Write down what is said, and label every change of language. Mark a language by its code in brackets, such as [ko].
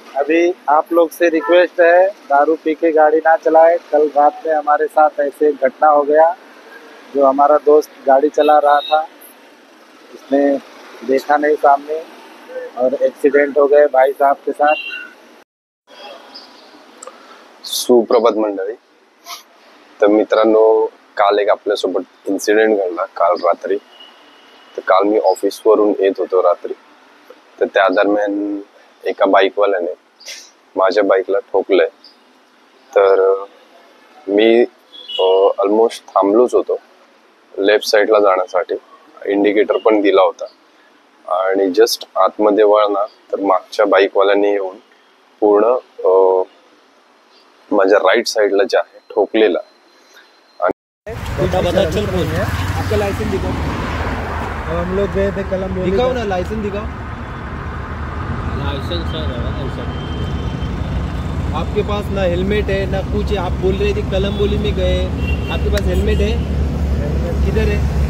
[hi] अभी आप लोग से रिक्वेस्ट है, दारू पी के गाड़ी ना चलाए। कल रात में हमारे साथ ऐसे घटना हो गया, जो हमारा दोस्त गाड़ी चला रहा था, उसने देखा नहीं सामने और एक्सीडेंट हो गए भाई साहब के साथ। [mr] सुप्रभात मंडळी। तर मित्रांनो, काल एक आपल्यासोबत इन्सिडेंट घडला काल रात्री। तर काल मी ऑफिसवरून येत होतो रात्री, तर त्या दरम्यान एका बाईकवाल्याने माझ्या बाईकला ठोकलंय। तर मी ऑलमोस्ट थांबलोच होतो लेफ्ट साईडला जाण्यासाठी, इंडिकेटर पण दिला होता आणि जस्ट आतमध्ये वळणार तर मागच्या बाईकवाल्याने येऊन पूर्ण माझ्या राइट साइडला जे आहे ठोकलेला। [hi] चल बोल, आपका लाइसेंस दिखाओ। हम लोग गए थे कल, दिखाओ ना लाइसेंस, दिखाओ लाइसेंस है। आपके पास ना हेलमेट है ना कुछ है। आप बोल रहे थे कलम्बोली में गए, आपके पास हेलमेट है? किधर है?